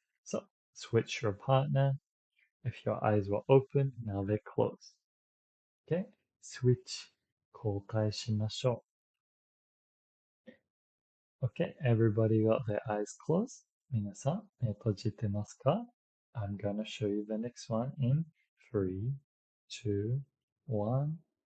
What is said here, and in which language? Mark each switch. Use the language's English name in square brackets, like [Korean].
[English] So switch your partner. If your eyes were open, now they're closed. Okay, switch [Japanese] 交代しましょう。 [English] Okay, everybody got their eyes closed? [Japanese] 皆さん、目閉じてますか? [English] I'm gonna show you the next one in 3, 2, 1.